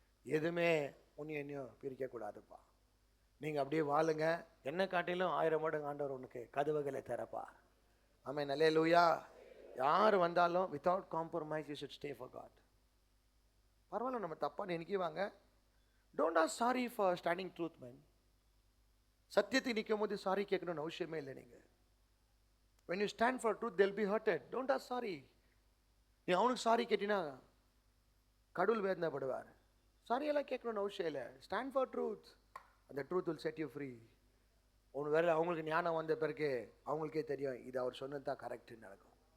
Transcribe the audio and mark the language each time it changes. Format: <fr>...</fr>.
<ta>எதுவுமே என்னையும் பிரிக்கக்கூடாதுப்பா. நீங்கள் அப்படியே வாழுங்க, என்ன காட்டிலும் 1000 மடங்கு ஆண்டவர் உனக்கு கதவுகளை திறப்பா. ஆமென், அல்லேலூயா. யார் வந்தாலும்</ta> <en>Without compromise you should stay for God.</en> <ta>பரவாயில்ல, நம்ம தப்பாக நினைக்குவாங்க.</ta> <en>Don't ask sorry for standing truth man.</en> <ta>சத்தியத்தை நிற்கும் போது சாரி கேட்கணும்னு அவசியமே இல்லை. நீங்கள்</ta> <en>when you stand for truth they'll be hurted. don't ask sorry.</en> <ta>நீ அவனுக்கு சாரி கேட்டினா கடவுள் வேதனைப்படுவார். சாரி எல்லாம் கேட்கணும்னு அவசியம் இல்லை.</ta> <en>Stand for truth, அந்த truth will set you free.</en> <ta>ஒன்று வேறு அவங்களுக்கு ஞானம் வந்த பிறகு அவங்களுக்கே தெரியும் இது அவர் சொன்னது தான் கரெக்டுன்னு நடக்கும்.</ta>